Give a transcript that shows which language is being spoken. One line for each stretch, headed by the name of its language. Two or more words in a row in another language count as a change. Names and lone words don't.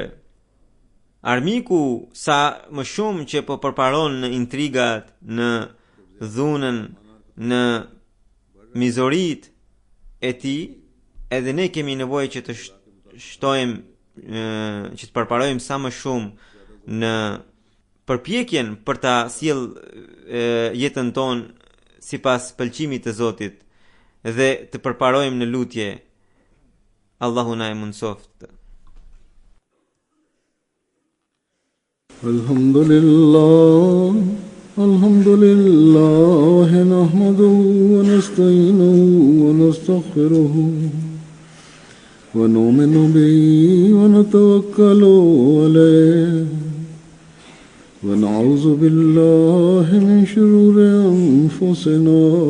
Albanian: Armiku sa më shumë që po përparon në intrigat, në dhunën, në mizorit e tij, edhe ne kemi nevojë që të shtojmë, që të përparojmë sa më shumë në përpjekjen për ta sjell jetën tonë sipas pëlqimit të Zotit dhe të përparojmë në lutje. Allahu na e mundsoft.
Arabic: الحمد لله نحمده ونستعينه ونستغفره ونؤمن به ونتوكل عليه ونعوذ بالله من شرور أنفسنا